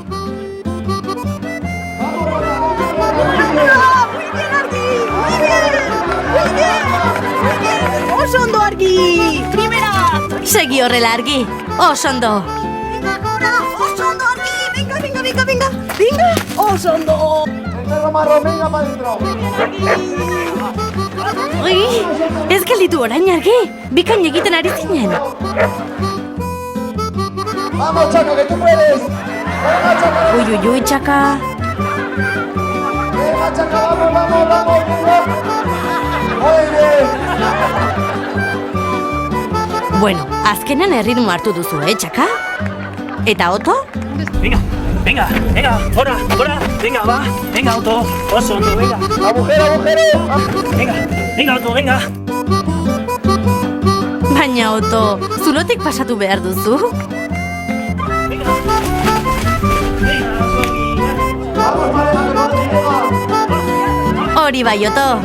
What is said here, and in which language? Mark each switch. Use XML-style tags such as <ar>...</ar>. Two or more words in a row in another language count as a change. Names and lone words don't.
<eu>Oso ondo argi!</eu> <es>Primera!</es> <eu>Segi horrela argi, oso ondo! Oso ondo argi! Venga! Oso ondo!</eu> <es>Venga, Romarro, venga para dentro!</es> <eu>Ui, ez gelditu orain argi, bikain egiten ari zinen.</eu> <es>¡Vamos, Chaco, que tú puedes! ¡Venga, Chaco!</es> <eu>Ui, txaka.</eu> <es>¡Venga, Chaco, vamos! ¡Muy bien!</es> <eu>Bueno, azkenan erritmo hartu duzu, txaka? Eta Oto?</eu> <es>Venga, ahora, venga, va, venga, Otto,</es> <eu>oso ondo, venga.</eu> <es>¡Agujero! Venga, Otto, venga.</es> <eu>Baina Oto, zulotik pasatu behar duzu?</eu> <es>Venga,</es> <eu>Hori bai, Oto.</eu>